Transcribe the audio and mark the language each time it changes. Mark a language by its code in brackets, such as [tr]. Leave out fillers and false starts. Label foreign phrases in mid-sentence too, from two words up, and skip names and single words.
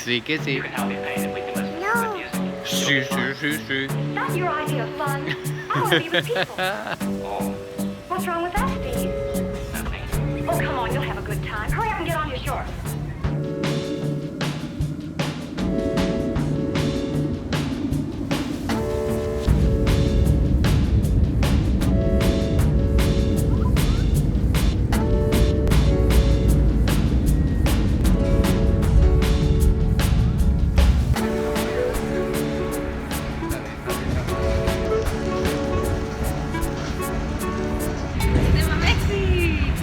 [ca] Sí que sí. [en] You can help me paint and we can listen to good music. [ca] Sí, sí, sí, sí. [en] That's your idea of fun. I want to be with people. Oh, What's wrong with that, Steve? nothing. Oh, come on, you'll have a good time. Hurry up and get on your shorts. [ca] Anem a Mèxic!